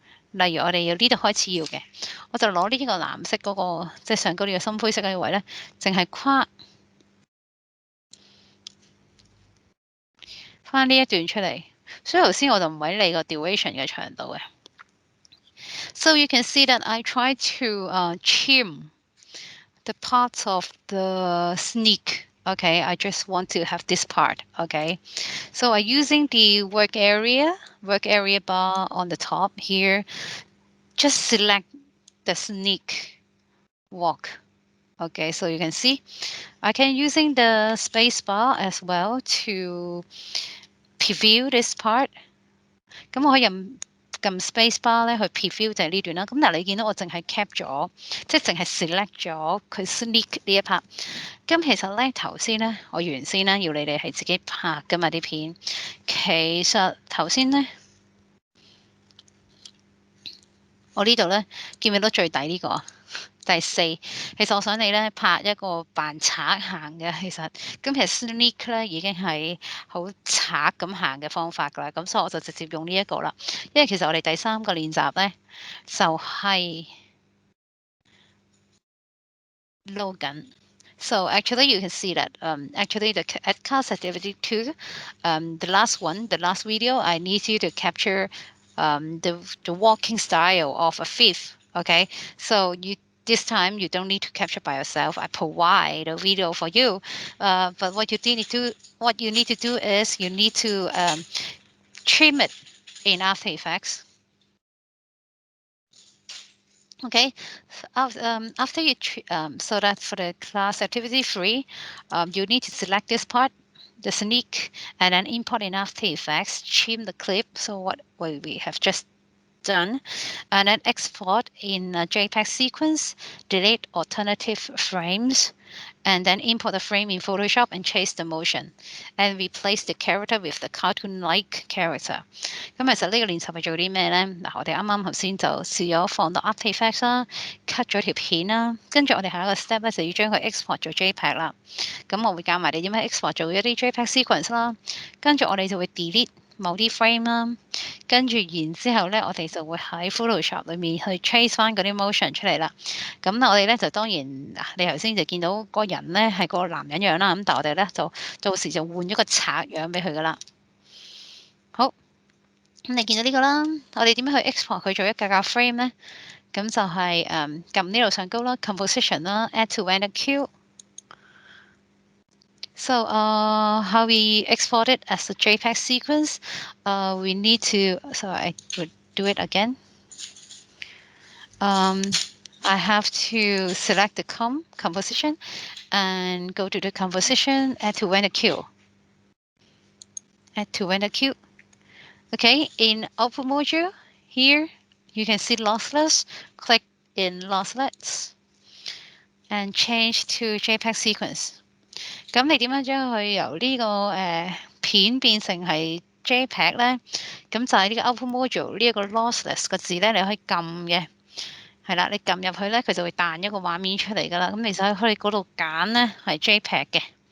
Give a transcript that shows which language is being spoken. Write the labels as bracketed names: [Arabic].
[Cantonese] 例如我哋由呢度開始要嘅，我就攞呢個藍色嗰個，即係上高呢個深灰色嗰啲位咧，淨係跨翻呢一段出嚟。所以頭先我就唔喺你個 duration 嘅長度嘅。 [English] So you can see that I try to trim the parts of the sneak. Okay, I just want to have this part. Okay, so I'm using the work area bar on the top here. Just select the sneak walk. Okay, so you can see I can using the space bar as well to preview this part。 [Cantonese] 咁我可以撳 space bar 咧去 preview 就係呢段啦。咁但係你見到我淨係 cap 咗，即係淨係 select 咗佢 sneak 呢一 part。咁其實咧頭先咧，我原先咧要你哋係自己拍噶嘛啲片。其實頭先咧，我呢度咧見唔見到最底呢個？第四，其實我想你咧拍一個扮賊行嘅，其實sneak 咧已經係好賊咁行嘅方法㗎啦，咁所以我就直接用呢一個啦。因為其實我哋第三個練習咧就係撈緊。 [English] So actually you can see that actually at class activity 2, the last one, the last video, I need you to capture the walking style of a thief. Okay, so this time you don't need to capture by yourself. I provide a video for you, but what you need to do is you need to trim it in After Effects. Okay, after you so that for the class activity 3, you need to select this part, the sneak, and then import in After Effects, trim the clip. So what we have just done, and then export in a JPEG sequence, delete alternative frames, and then import the frame in Photoshop and change the motion, and replace the character with the cartoon-like character. [Cantonese] 咁其實呢個練習係做啲咩咧？嗱，我哋啱啱頭先就試咗放到 After Effects 啦，cut 咗條片啦，跟住我哋下一個 step 咧就要將佢 export 做 JPEG 啦。咁我會教埋你點樣 export 做一啲 JPEG sequence 啦，跟住我哋就會 delete 某啲 frame 啦，跟住然之後咧，我哋就會喺 Photoshop 裏面去 trace 翻嗰啲 motion 出嚟啦。咁我哋咧就當然，你頭先就見到個人咧係個男人樣啦，咁但係我哋咧就到時就換咗個賊樣俾佢噶啦。好，咁你見到呢個啦，我哋點樣去 export 佢做一格格 frame 咧？咁就係撳呢度上高啦 ，composition 啦 ，add to render queue。 [English] So how we export it as a JPEG sequence, we need to, so I would do it again. I have to select the composition and go to the composition, add to render queue. Add to render queue. Okay, in output module, here you can see lossless. Click in lossless and change to JPEG sequence. [Cantonese] 咁你點樣將佢由呢個片變成係 JPEG 咧？咁就係呢個 output module 呢一個 lossless 個字咧，你可以撳嘅，係啦，你撳入去咧，佢就會彈一個畫面出嚟噶啦。咁其實喺嗰度揀咧係 JPEG 嘅。